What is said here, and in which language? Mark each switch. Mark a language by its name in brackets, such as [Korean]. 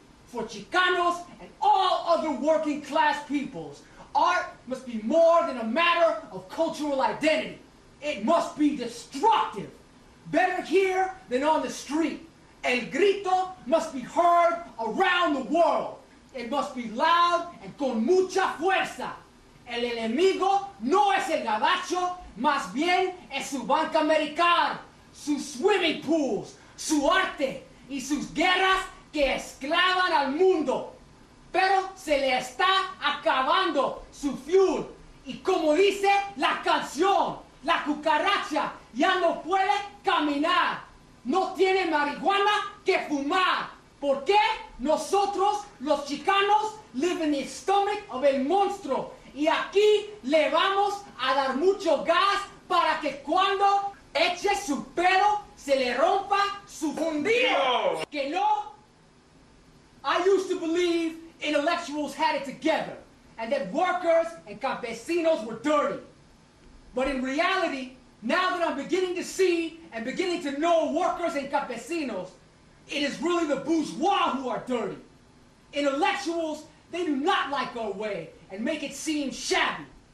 [English] For Chicanos and all other working class peoples, art must be more than a matter of cultural identity. It must be destructive. Better here than on the street. [Spanish] El grito [English] must be heard around the world. It must be loud and [Spanish] con mucha fuerza. El enemigo no es el gabacho, más bien es su banca americana, sus [English] swimming pools, [Spanish] su arte y sus guerras que esclavan al mundo. Pero se le está acabando su fuel. Y como dice la canción, la cucaracha ya no puede caminar. No tiene marihuana que fumar. ¿Por qué? Nosotros, los chicanos, [English] live in the stomach of [Spanish] el monstruo. Y aquí le vamos a dar mucho gas para que cuando eche su pelo se le rompa su fundido. Que no. [English] I used to believe intellectuals had it together, and that workers and campesinos were dirty. But in reality, now that I'm beginning to see and beginning to know workers and campesinos, It is really the bourgeois who are dirty. Intellectuals, they do not like our way and make it seem shabby.